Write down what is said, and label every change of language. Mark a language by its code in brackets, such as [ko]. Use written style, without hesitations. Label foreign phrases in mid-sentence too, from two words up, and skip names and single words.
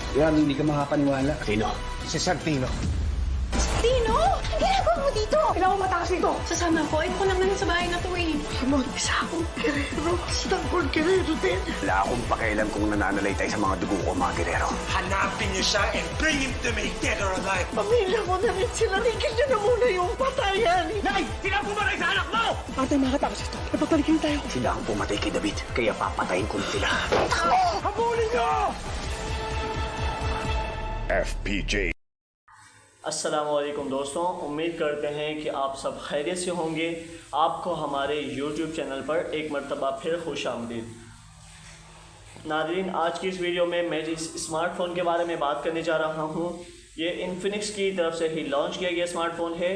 [tl] Yan, hindi ka makapaniwala. Sino? Si Santino. Tino! Ang ginagawa mo dito? Kailangan ko matakas dito. Sasama ko. Ayoko lang naman sa bahay na to eh. Simon, isa akong Guerrero. Si Tanggol Guerrero din. Wala akong pakialam kung nananalay tayo sa mga dugo ko, mga Guerrero. Hanapin niyo siya [en] and bring him to me, dead or alive. [tl] Pamilya mo na rin sila. Tigil niyo na muna yung patayan. Nay! Sila pumatay sa anak mo! Ate, makatakas ito. Napagpalikin tayo. Sila ang pumatay kay David, kaya papatayin ko na sila. Habulin niyo! FPJ. [ur] السلام علیکم دوستوں، امید کرتے ہیں کہ آپ سب خیریت سے ہوں گے. آپ کو ہمارے YouTube چینل پر ایک مرتبہ پھر خوش آمدید. ناظرین، آج کی اس ویڈیو میں میں جس اسمارٹ فون کے بارے میں بات کرنے جا رہا ہوں، یہ انفینکس کی طرف سے ہی لانچ کیا گیا اسمارٹ فون ہے.